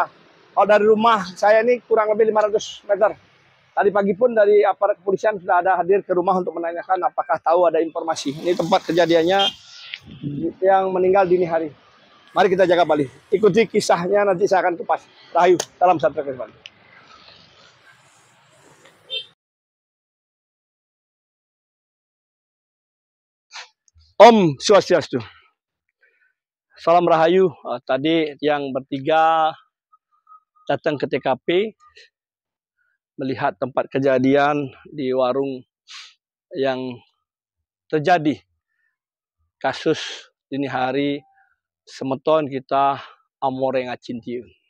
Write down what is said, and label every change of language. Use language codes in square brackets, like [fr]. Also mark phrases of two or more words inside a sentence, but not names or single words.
[id] Kalau dari rumah saya ini kurang lebih 500 meter. Tadi pagi pun dari aparat kepolisian sudah ada hadir ke rumah untuk menanyakan apakah tahu ada informasi. Ini tempat kejadiannya yang meninggal dini hari. Mari kita jaga Bali. Ikuti kisahnya, nanti saya akan kupas. Rahayu, salam sejahtera Bali. [sa] Om Swastiastu. [id] Salam Rahayu. Tadi yang bertiga datang ke TKP melihat tempat kejadian di warung yang terjadi kasus dini hari semeton kita amore ngacintiu.